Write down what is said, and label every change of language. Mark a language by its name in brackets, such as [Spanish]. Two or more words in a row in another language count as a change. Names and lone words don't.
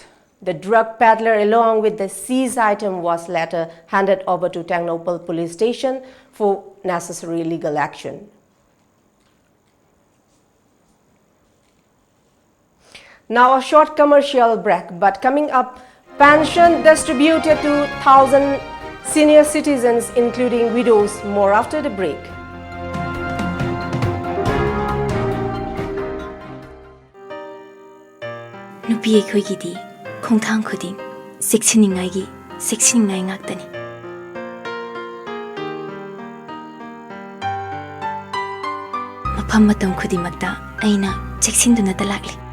[English] The drug peddler along with the seized item was later handed over to Tengnopal police station for necessary legal action. Now a short commercial break, but coming up, pension distributed to 1,000 senior citizens including widows. More after the break. [Manipuri] Nupi aikoigidi khongthang khuding seksiningai ngaktani. Mafam matam khudimakta aina cheksinduna talakli.